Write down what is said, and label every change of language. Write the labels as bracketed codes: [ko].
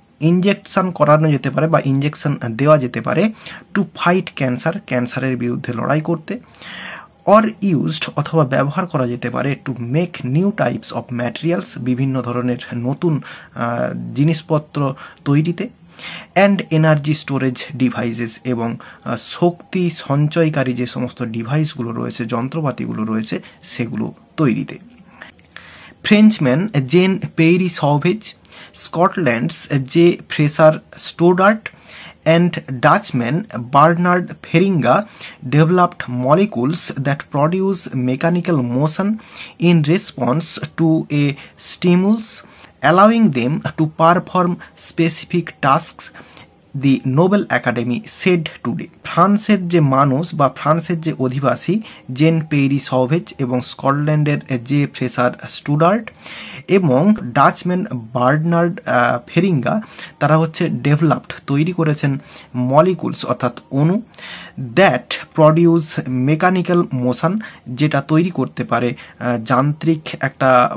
[bn] Injection করানো যেতে পারে বা ইনজেকশন দেওয়া যেতে পারে [en] to fight cancer, [bn] ক্যান্সারের বিরুদ্ধে লড়াই করতে, অর ইউজড অথবা ব্যবহার করা যেতে পারে [en] to make new types of materials, [bn] বিভিন্ন ধরনের নতুন জিনিসপত্র তৈরিতে, [en] and energy storage devices, [bn] এবং শক্তি সঞ্চয়কারী যে সমস্ত ডিভাইসগুলো রয়েছে, যন্ত্রপাতিগুলো রয়েছে, সেগুলো তৈরিতে। [en] Frenchman Jean Pierre Sauvage, Scotland's J Fraser Stoddart, and Dutchman Bernard Feringa developed molecules that produce mechanical motion in response to a stimulus, allowing them to perform specific tasks, the Nobel Academy said today. [bn] ফ্রান্সের যে মানুষ বা ফ্রান্সের যে অধিবাসী gen Prairie সভেজ এবং স্কটল্যান্ডের J Fraser স্টুডার্ট এবং ডাচম্যান বার্নার্ড ফেরিঙ্গা, তারা হচ্ছে ডেভেলপড তৈরি করেছেন মলিকুলস অর্থাৎ অণু, [en] that produce mechanical motion, [bn] যেটা তৈরি করতে পারে যান্ত্রিক একটা